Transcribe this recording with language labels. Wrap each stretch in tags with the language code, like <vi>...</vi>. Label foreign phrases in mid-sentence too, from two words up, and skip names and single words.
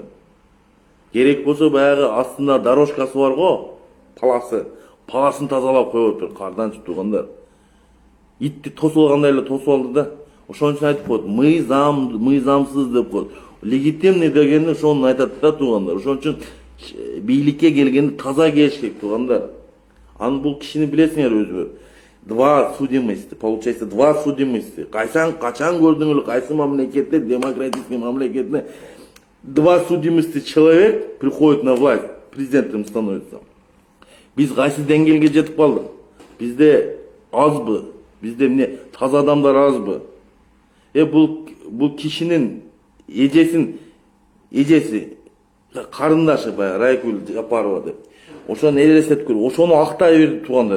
<ky>Керек болсо баягы астында дорожкасы бар го, паласын тазалап коюп атат карданчы туугандар. Итти тосуп алгандай эле тосуп алды да. Ошон үчүн айтып коет, мыйзамсыз деп коет. Легитимный дегенди ошону айтат да туугандар. Ошон үчүн бийликке келгенде таза келиш керек туугандар. Аны бул кишини билесиңер өзүңөр.</ky> <ru>Два судимости, получается, два судимости.</ru> <ky>Качан көрдүңөр, кайсы мамлекетте, демократический мамлекетте</ky> <ru>два судимости человек приходит на власть, президентом становится.</ru> <ky>Биз кайсы деңгээлге жетип калдык? Бизде азбы? Бизде эмне таза адамдар азбы? Бул кишинин эжеси карындашы баягы Райкүл Жапарова деп. Ошону элестетип көрүп, ошону актай берди туугандар.</ky>